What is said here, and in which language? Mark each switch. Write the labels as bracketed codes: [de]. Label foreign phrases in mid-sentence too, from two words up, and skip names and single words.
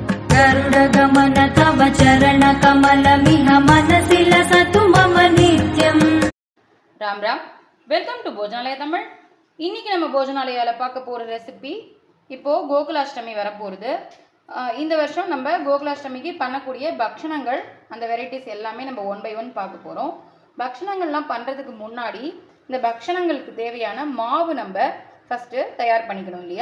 [sa] गरुडगमन तव चरणकमलमिह मनसि लसतु मम नित्यम्। [hi] राम राम। [en] welcome to भोजनालय तमिழ்। [ta] இன்னைக்கு நம்ம போஜனாலயால பார்க்க போற ரெசிபி இப்போ கோகுலாஷ்டமி வர போகுது। இந்த வருஷம் நம்ம கோகுலாஷ்டமிக்கு பண்ணக்கூடிய பக்ஷணங்கள் அந்த வெரைட்டிஸ் எல்லாமே நம்ம [en] one by one [ta] பார்க்க போறோம்। பக்ஷணங்கள்லாம் பண்றதுக்கு முன்னாடி இந்த பக்ஷணங்களுக்கு தேவையான மாவு நம்ம ஃபர்ஸ்ட் தயார் பண்ணிக்கணும் இல்லையா?